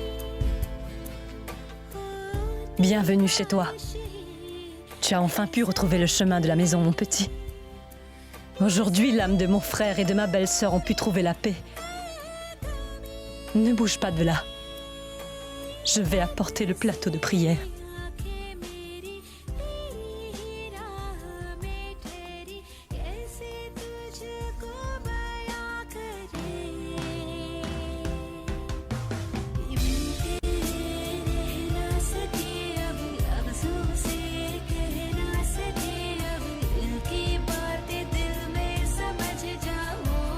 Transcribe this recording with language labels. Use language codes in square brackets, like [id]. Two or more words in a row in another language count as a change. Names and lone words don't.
[fr] Bienvenue chez toi. Tu as enfin pu retrouver le chemin de la maison, mon petit. Aujourd'hui, l'âme de mon frère et de ma belle-sœur ont pu trouver la paix. Ne bouge pas de là. Je vais apporter le plateau de prière. [hi] आंखें मेरी तेरी राह में ठहरी कैसे तुझको बयां करे मिलते रह ना सके अब लफ्जों से कह ना सके अब दिल की बातें दिल में समझ जाओ